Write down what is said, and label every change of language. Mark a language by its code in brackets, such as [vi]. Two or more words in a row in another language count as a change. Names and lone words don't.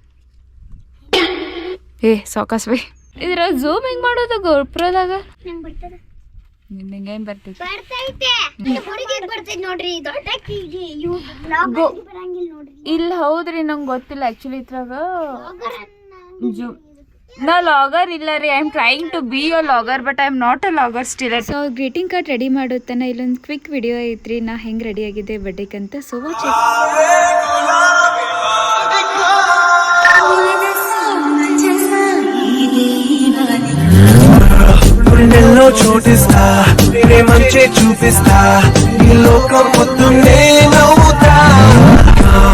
[kn] ಸಾವಕಾಶ ಬೈ. ಇದ್ರ ಝೂಮ್ ಹೆಂಗ್ ಮಾಡೋದು ಗೋಪ್ರದಾಗ? ನಿಂಗೇನ್ ಬರ್ತೈತಿ? ಇಲ್ಲ ಹೌದ್ರಿ, ನಂಗೆ ಗೊತ್ತಿಲ್ಲ ಆಕ್ಚುಲಿ. ಇದ್ರಾಗ ನಾ ಲಾಗರ್ ಇಲ್ಲ ರೀ. [en] I am trying to be a logger but I am not a logger still. [kn] ಸೊ [en] greeting card [kn] ರೆಡಿ ಮಾಡುತ್ತಾನೆ. ಇಲ್ಲೊಂದು [en] quick video [kn] ಐತ್ರಿ ನಾ ಹೆಂಗೆ ರೆಡಿ ಆಗಿದೆ ಬರ್ಡೇಕಂತ. [en] so watch. [te] గుండెల్లో చోటిస్తా నేనే మంచి చూపిస్తా ఈ లోకం పొద్దున్నే నవ్వుతా